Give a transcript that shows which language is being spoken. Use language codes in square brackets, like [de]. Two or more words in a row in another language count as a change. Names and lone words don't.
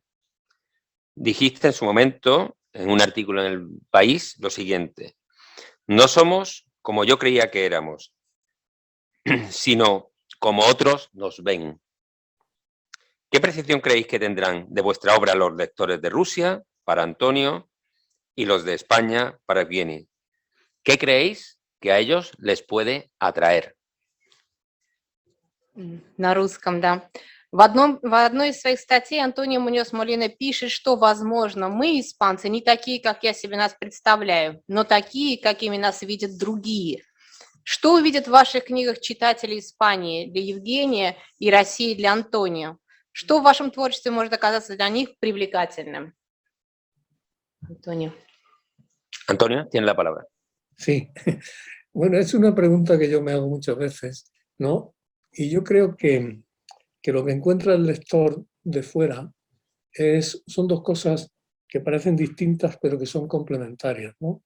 [es] Dijiste en su momento, en un artículo en El País, lo siguiente: no somos como yo creía que éramos, sino como otros nos ven. ¿Qué percepción creéis que tendrán de vuestra obra los lectores de Rusia, para Antonio, y los de España, para Evgeny? ¿Qué creéis que a ellos les puede atraer? [ru] На русском, да. В одной из своих статей Антонио Муньос Молина пишет, что, возможно, мы, испанцы, не такие, как я себе нас представляю, но такие, какими нас видят другие. Что увидят в ваших книгах читатели Испании для Евгения и России для Антонио? Что в вашем творчестве может оказаться для них привлекательным? [es] Antonio. Antonio, tiene la palabra. Sí, bueno, es una pregunta que yo me hago muchas veces, ¿no? Y yo creo que lo que encuentra el lector de fuera son dos cosas que parecen distintas pero que son complementarias, ¿no?